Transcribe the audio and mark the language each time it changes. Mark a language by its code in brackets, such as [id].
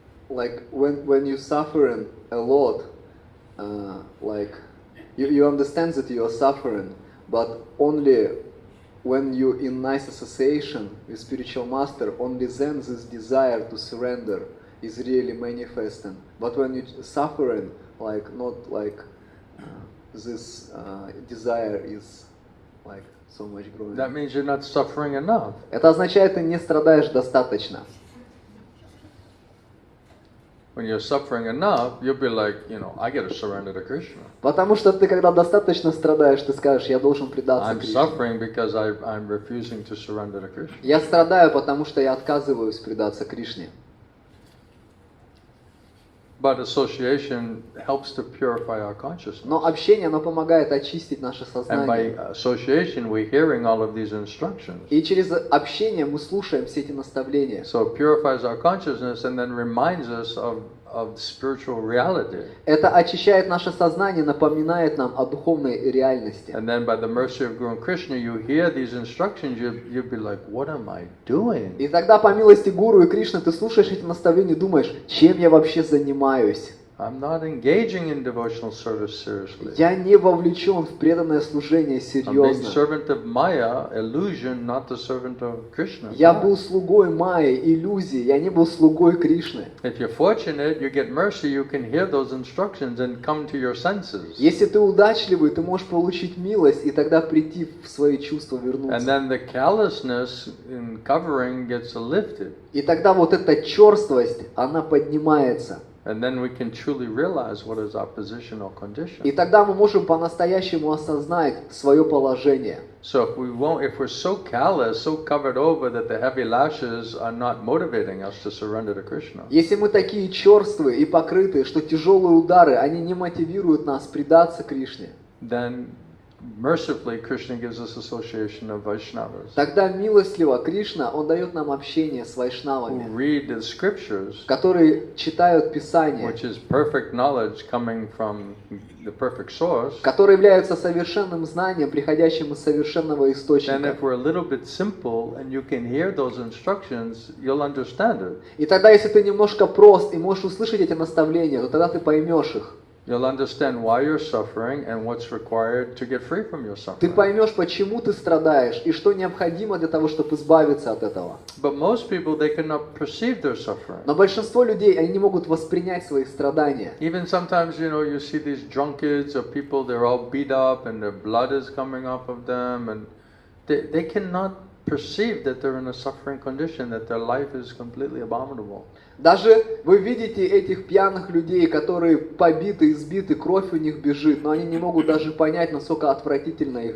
[en] Like when you suffering a lot, like you understand that you are suffering, but only when you in nice association with spiritual master, only then this desire to surrender is really manifesting. But when you suffering, like not like this desire is like so much growing. That means you're not suffering enough. [ru] Это означает, ты не страдаешь достаточно. [en] When you're suffering enough, you'll be like, I got to surrender to Krishna. [ru] Потому что ты, когда достаточно страдаешь, ты скажешь, я должен предаться [en] I'm [ru] Кришне. [en] suffering because I'm refusing to surrender to Krishna. [ru] Я страдаю, потому что я отказываюсь предаться Кришне. [en] But association helps to purify our consciousness. [ru] Но общение, оно помогает очистить наше [en] And by association, we're hearing all of these instructions. [ru] И через общение мы слушаем все эти наставления. [en] So it purifies our consciousness and then reminds us of spiritual reality. [ru] Это очищает наше сознание, напоминает нам о духовной реальности. [en] And then by the mercy of Guru and Krishna, you hear these instructions, you'll be like, what am I doing? [ru] И тогда по милости Гуру и Кришны ты слушаешь эти наставления и думаешь, чем я вообще занимаюсь? [en] I'm not engaging in devotional service seriously. [ru] Я не вовлечен в преданное служение [en] I'm being [ru] серьезно. [en] servant of Maya, illusion, not the servant of Krishna. [ru] Я был слугой Майи, иллюзии, я не был слугой Кришны. [en] If you're fortunate, you get mercy, you can hear those instructions and come to your senses. [ru] Если ты удачливый, ты можешь получить милость и тогда прийти в свои чувства, [en] And [ru] вернуться. [en] then the callousness in covering gets lifted. [ru] И тогда вот эта черствость, она поднимается. [en] And then we can truly realize what is our position or condition. [ru] И тогда мы можем по-настоящему осознать свое положение. [en] So if we're so callous, so covered over that the heavy lashes are not motivating us to surrender to Krishna. [ru] Если мы такие черствые и покрытые, что тяжелые удары, они не мотивируют нас предаться Кришне, [en] Then mercifully Krishna gives us association of Vaishnavas [ru] тогда милостливо Кришна, Он дает нам общение с [en] who [ru] вайшнавами, [en] read the scriptures, [ru] которые читают Писание, [en] which is perfect knowledge coming from the perfect source. [ru] которые являются совершенным знанием, приходящим из совершенного [en] Then [ru] источника. [en] if we're a little bit simple and you can hear those instructions, you'll understand it. [ru] И тогда, если ты немножко прост и можешь услышать эти наставления, то тогда ты поймешь их. [en] You'll understand why you're suffering and what's required to get free from your [ru] Ты [en] suffering. [ru] поймешь, почему ты страдаешь и что необходимо для того, чтобы избавиться от этого. [en] But most people, they cannot perceive their suffering. [ru] Но большинство людей, они не могут воспринять свои страдания. [en] Even sometimes, you see these drunkards or people, they're all beat up and their blood is coming off of them, and they cannot perceive that they're in a suffering condition, that their life is completely abominable. [ru] Даже вы видите этих пьяных людей, которые побиты, избиты, кровь у них бежит, но они не могут даже понять, насколько отвратительна их